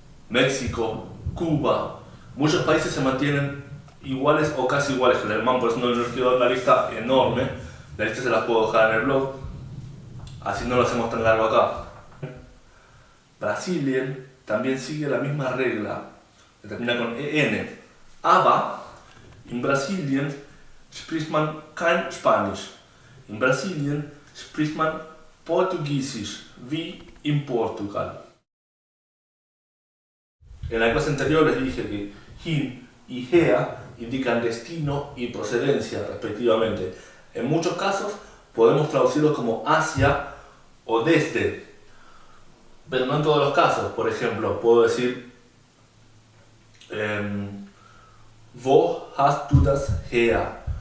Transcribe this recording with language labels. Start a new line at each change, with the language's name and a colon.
Spanish: México, Cuba, muchos países se mantienen iguales o casi iguales que el alemán, por eso no les quiero dar una lista enorme. La lista se las puedo dejar en el blog, así no lo hacemos tan largo acá. Brasilien también sigue la misma regla, que termina con EN.
German: Aber in Brasilien spricht man kein Spanisch. In Brasilien spricht man Portugiesisch, wie in Portugal.
Spanish: En la clase anterior les dije que hin y hea indican destino y procedencia, respectivamente. En muchos casos podemos traducirlos como hacia o desde, pero no en todos los casos. Por ejemplo, puedo decir
German: wo hast du das her?